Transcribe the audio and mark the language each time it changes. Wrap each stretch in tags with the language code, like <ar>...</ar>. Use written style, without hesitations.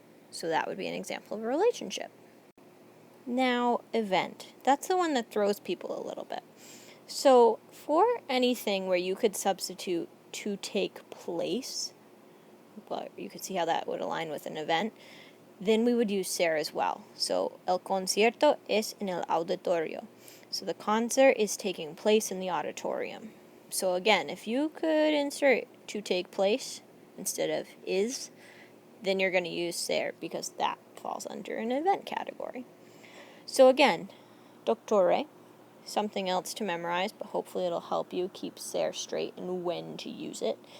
<en>So that would be an example of a relationship. Now, event. That's the one that throws people a little bit. So for anything where you could substitute to take place, but you could see how that would align with an event, then we would use ser as well.</en> <es>So, el concierto es en el auditorio.</es> <en>So the concert is taking place in the auditorium. So again, if you could insert to take place instead of is, then you're going to use ser because that falls under an event category. So again, doctore, something else to memorize, but hopefully it'll help you keep ser straight and when to use it.</en>